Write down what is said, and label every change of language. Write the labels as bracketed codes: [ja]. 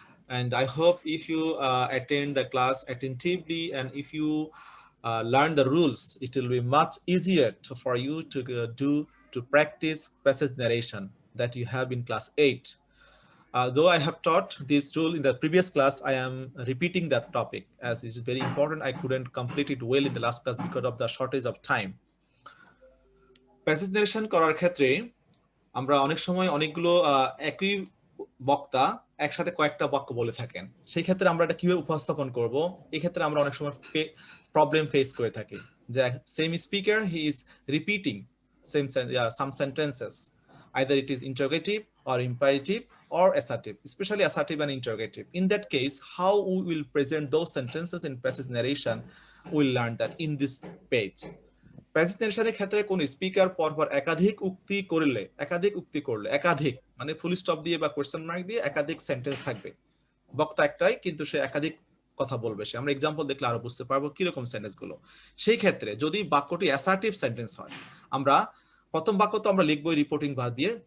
[en] And I hope if you attend the class attentively and if you learn the rules, it will be much easier for you to practice passage narration that you have in class 8. Though I have taught this rule in the previous class, I am repeating that topic as it is very important. I couldn't complete it well in the last class because of the shortage of time. [bn] Passage narration করার ক্ষেত্রে আমরা অনেক সময় অনেকগুলো একই বক্তা একসাথে কয়েকটা বাক্য বলে থাকেন। সেই ক্ষেত্রে আমরা এটা কিভাবে উপস্থাপন করব? এই ক্ষেত্রে আমরা অনেক সময় প্রবলেম ফেস করে থাকি। [en] যে same speaker he is repeating some sentences. Either it is interrogative or imperative or assertive, especially assertive and interrogative. In that case, how we will present those sentences in passage narration, we'll learn that in this page. [bn] Passage নারেশনের ক্ষেত্রে কোন speaker পরপর একাধিক উক্তি করলে একাধিক মানে full stop দিয়ে বা কোয়েশ্চেন মার্ক দিয়ে একাধিক সেন্টেন্স থাকবে। বক্তা একটাই কিন্তু সে একাধিক কথা বলবে। সে আমরা এক্সাম্পল দেখলে আরো বুঝতে পারবো কিরকম সেন্টেন্স গুলো। সেই ক্ষেত্রে যদি বাক্যটি অ্যাসার্টিভ সেন্টেন্স হয়, আমরা প্রথম বাক্য তো আমরা লিখবো রিপোর্টিং ভার্ব দিয়ে।